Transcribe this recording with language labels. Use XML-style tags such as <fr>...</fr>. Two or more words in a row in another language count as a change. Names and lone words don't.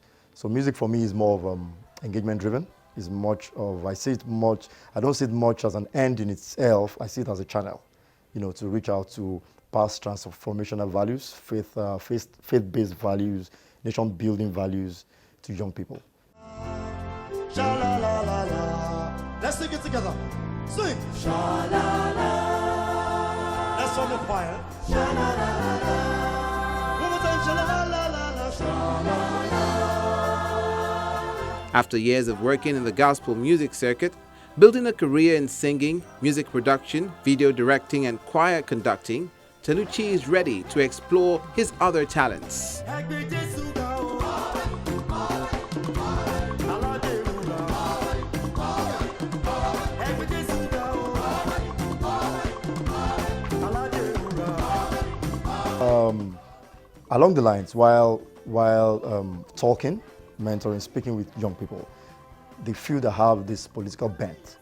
<en>So music for me is more of engagement driven. Is much of, I don't see it much as an end in itself. I see it as a channel, to reach out to past transformational values, faith-based values, nation-building values to young people. Sha-la-la-la-la. Let's sing it together. Sing. Sha-la-la. That's on the choir. Sha-la-la-la-la. One more time. Sha-la-la-la-la. Sha-la-la. After years of working in the gospel music circuit, building a career in singing, music production, video directing, and choir conducting, Tolucci is ready to explore his other talents. Along the lines, while talking, mentoring, speaking with young people, they feel they have this political bent.</en>